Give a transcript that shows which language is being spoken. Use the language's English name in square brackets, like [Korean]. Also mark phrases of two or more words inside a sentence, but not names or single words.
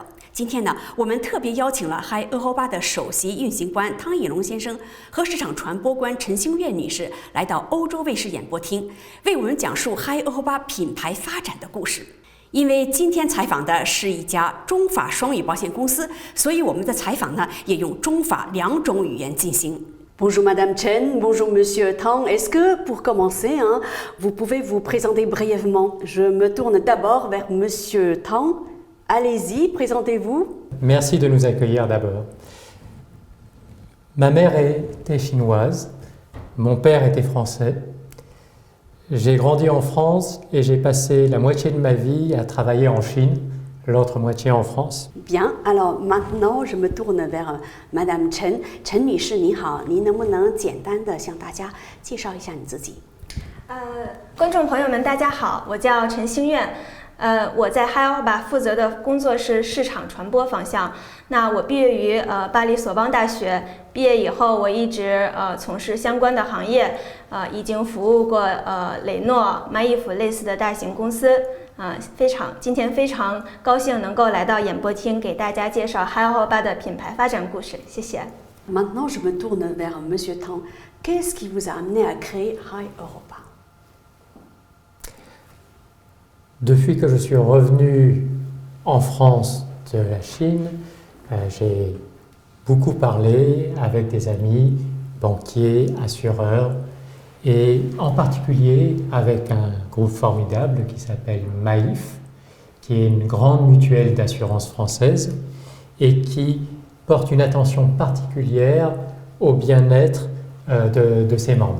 [Chinese] 今天呢，我们特别邀请了 Hi Europe 的首席运行官汤以龙先生和市场传播官陈星月女士来到欧洲卫视演播厅，为我们讲述 Hi Europe 品牌发展的故事。因为今天采访的是一家中法双语保险公司，所以我们的采访呢也用中法两种语言进行。 [French] Bonjour Madame Chen, bonjour Monsieur Tang. Est-ce que pour commencer, vous pouvez vous présenter brièvement? Je me tourne d'abord vers Monsieur Tang. Allez-y, présentez-vous. Merci de nous accueillir d'abord. Ma mère était chinoise, mon père était français. J'ai grandi en France et j'ai passé la moitié de ma vie à travailler en Chine, l'autre moitié en France. Bien, alors maintenant je me tourne vers Madame Chen. [Chinese] Chen 女士你好，您能不能简单的向大家介绍一下你自己？观众朋友们，大家好，我叫陈星月。我在 Hi Europe 负责的工作是市场传播方向。那我毕业于巴黎索邦大学，毕业以后我一直从事相关的行业，已经服务过雷诺、麦伊夫类似的大型公司。今天非常高兴能够来到演播厅，给大家介绍 Hi Europe 的品牌发展故事。谢谢。 [French] Maintenant je me tourne vers Monsieur Tang. Qu'est-ce qui vous a amené à créer Hi Europe? Depuis que je suis revenu en France de la Chine, j'ai beaucoup parlé avec des amis, banquiers, assureurs, et en particulier avec un groupe formidable qui s'appelle Maïf, qui est une grande mutuelle d'assurance française et qui porte une attention particulière au bien-être de ses membres.